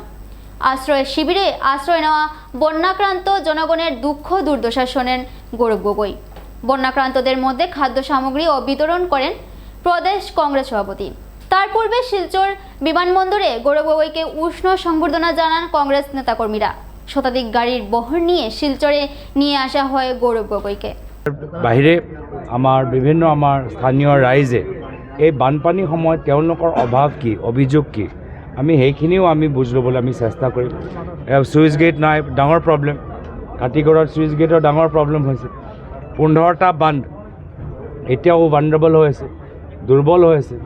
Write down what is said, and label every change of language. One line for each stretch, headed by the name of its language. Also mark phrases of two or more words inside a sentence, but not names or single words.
Bangla: আশ্রয় শিবিরে আশ্রয় নেওয়া বন্যাক্রান্ত জনগণের দুঃখ দুর্দশা শোনেন গৌরব গগৈ। বন্যাক্রান্তদের মধ্যে খাদ্য সামগ্রী ও বিতরণ করেন প্রদেশ কংগ্রেস সভাপতি। তার পূর্বে শিলচর বিমানবন্দরে গৌরব গগৈকে উষ্ণ সংবর্ধনা জানান কংগ্রেস নেতাকর্মীরা। শতাধিক গাড়ির বহর নিয়ে শিলচরে নিয়ে আসা হয় গৌরব গগৈকে।
Assamese: বাহিৰে আমাৰ বিভিন্ন আমাৰ স্থানীয় ৰাইজে এই বানপানীৰ সময়ত তেওঁলোকৰ অভাৱ কি, অভিযোগ কি, আমি সেইখিনিও আমি বুজ ল'বলৈ আমি চেষ্টা কৰিম।
English: sluice gate
Assamese: নাই, ডাঙৰ প্ৰব্লেম। কাটিগড়ত
English: sluice gate
Assamese: ডাঙৰ প্ৰব্লেম হৈছে। 15টা বান্ধ এতিয়াও ভালনাৰেবল হৈ আছে, দুৰ্বল হৈ আছে।